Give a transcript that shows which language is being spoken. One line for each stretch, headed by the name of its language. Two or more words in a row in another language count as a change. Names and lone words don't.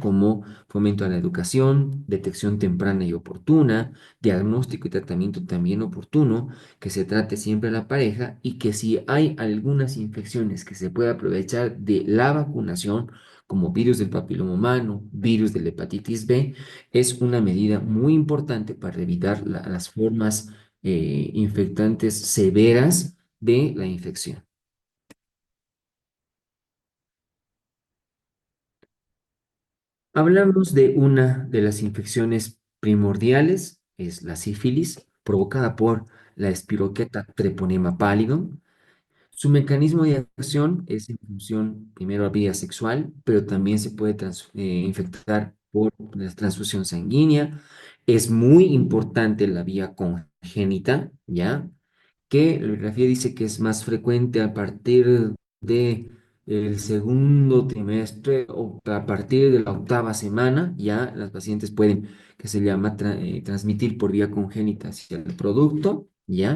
Spanish: Como fomento a la educación, detección temprana y oportuna, diagnóstico y tratamiento también oportuno, que se trate siempre a la pareja y que si hay algunas infecciones que se puede aprovechar de la vacunación, como virus del papiloma humano, virus de la hepatitis B, es una medida muy importante para evitar las formas infectantes severas de la infección. Hablamos de una de las infecciones primordiales, es la sífilis, provocada por la espiroqueta treponema pallidum. Su mecanismo de acción es en función, primero, a vía sexual, pero también se puede infectar por la transfusión sanguínea. Es muy importante la vía congénita, ¿ya? Que la bibliografía dice que es más frecuente a partir de el segundo trimestre o a partir de la octava semana, ya las pacientes pueden, que se llama transmitir por vía congénita hacia el producto, ¿ya?